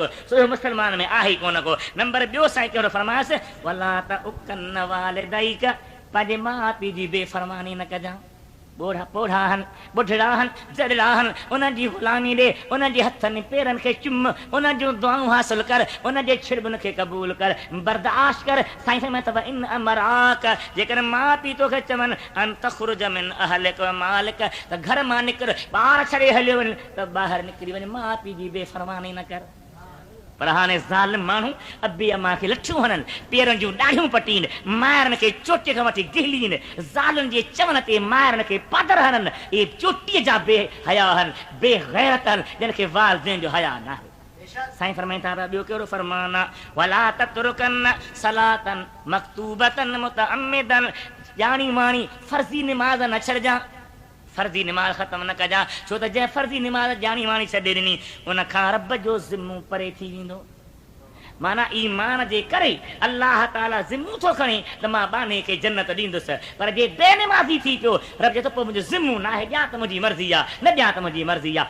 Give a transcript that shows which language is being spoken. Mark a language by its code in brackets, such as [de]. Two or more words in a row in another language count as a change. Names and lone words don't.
[sd] सो मुस्लमान में आहे ई कोन को। नंबर ॿियो साईं कहिड़ो फरमायसि, [ar] ولا تعقن والديك, [sd] पंहिंजे माउ पीउ जी बेफ़रमानी न कजां। ॿोढ़ा पोढ़ा आहिनि, ॿुढड़ा आहिनि, ज़रिड़ा आहिनि, उन्हनि जी ग़ुलामी ॾे, उन्हनि जे हथनि पेरनि खे चुम, उन्हनि जूं दुआऊं हासिल कर, उन्हनि जे छिड़बुनि खे क़बूल कर, बर्दाश्त कर। साईं फरमाए थो, [ar] إن أمراك, [sd] जेकर माउ पीउ तोखे चवनि [ar] أن تخرج من أهلك ومالك, [sd] त घर मां निकिर, ॿार छॾे हलियो वञ, त ॿाहिरि निकिरी वञ, माउ पीउ जी बेफ़रमानी न कर। पर हाणे ज़ालिम माण्हू अबे अम्मा खे लठियूं हणनि, पेरनि जूं ॾाढ़ियूं पटीनि, माइरनि खे चोटीअ खां वठी गिहलीनि, ज़ालुनि जे चवण ते माइरनि खे पादर हणनि। इहे चोटीअ जा बेहया आहिनि, बेग़ैरत आहिनि, जिन खे वालिदैन जो हया न आहे। साईं फरमाइनि था, ॿियो कहिड़ो फरमान आहे? [ar] ولا تتركن صلاة مكتوبة متعمدا, [sd] ॼाणी वाणी फर्ज़ी निमाज़ न छॾिजां। फर्ज़ी निमाज़ ख़तमु न कजां, छो त जंहिं फर्ज़ी निमाज़ ॼाणी वाणी छॾे ॾिनी उन खां रब जो ज़िम्मो परे थी वेंदो। माना ईमान जे करे अलाह ताला ज़िम्मो थो खणे त मां बाने खे जन्नत ॾींदुसि, पर जे बेनिमाज़ी थी पियो, रब चए थो पोइ मुंहिंजो ज़िम्मो न आहे, ॼा त मुंहिंजी मर्ज़ी आहे, न ॼा त मुंहिंजी मर्ज़ी आहे।